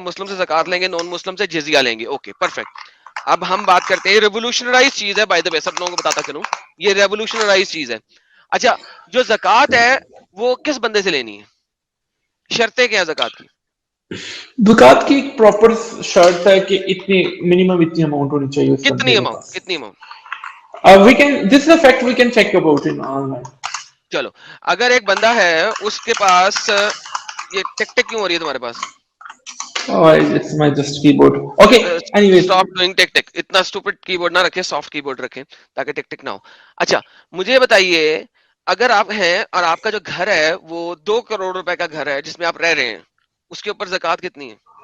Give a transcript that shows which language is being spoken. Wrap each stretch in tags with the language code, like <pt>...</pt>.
<ur>مسلم سے زکات لیں گے، نان مسلم سے جزیہ لیں گے.</ur> <en>Okay perfect.</en> <ur>اب ہم بات کرتے ہیں، ریوولوشنرائز چیز ہے</ur> <en>by the way,</en> <ur>سب لوگوں کو بتاتا چلوں، یہ ریوولوشنرائز چیز ہے. اچھا، جو زکات ہے وہ کس بندے سے لینی ہے؟ شرطیں کیا ہیں زکات کی؟ زکات کی ایک پراپر شرط ہے کہ اتنی منیمم اتنی اماؤنٹ ہونی چاہیے اس بندے کتنی کے اماؤنٹ؟ پاس. کتنی amount?</ur> <en>We can, this is a fact we can check about in online.</en> <ur>چلو، اگر ایک بندہ ہے اس کے پاس، یہ ٹک ٹک کیوں ہو رہی ہے تمہارے پاس؟</ur> <en>Oh, it's my just keyboard. Okay, anyways. Stop doing tick tick.</en> <ur>اتنا اسٹوپڈ کی بورڈ نہ رکھیں، سافٹ کی بورڈ رکھیں تاکہ ٹک ٹک نہ ہو. اچھا مجھے بتائیے، اگر آپ ہیں اور آپ کا جو گھر ہے وہ 2 کروڑ روپے کا گھر ہے جس میں آپ رہ رہے ہیں، اس کے اوپر زکات کتنی ہے؟</ur>